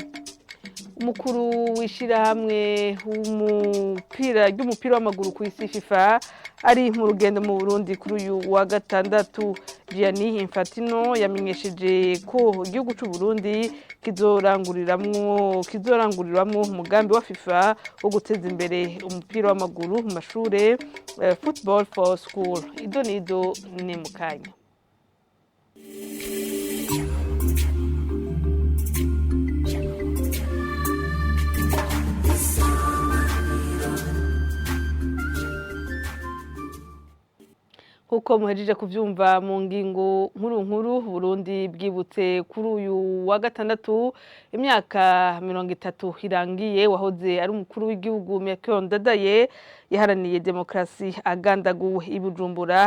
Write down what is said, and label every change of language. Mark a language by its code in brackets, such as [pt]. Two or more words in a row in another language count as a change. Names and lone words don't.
[rn] Umukuru w'ishirahamwe ry'umupira w'amaguru ku isi FIFA ari mu rugendo mu Burundi kuri uyu wa gatandatu. Gianni Infantino yamenyesheje ko igihugu cy'u Burundi kizoranguriramwo umugambi wa FIFA wo guteza imbere umupira w'amaguru mu mashure, [en] football for school. [rn] Idonido ni mukanya. Kuko muhejeje kuvyumva mu ngingo nkuru Burundi bwibutse kuri uyu wa gatandatu imyaka 30 irangiye wahoze ari umukuru w'igihugu Melchior Ndadaye yaharaniye demokarasi agandaguwe i Bujumbura.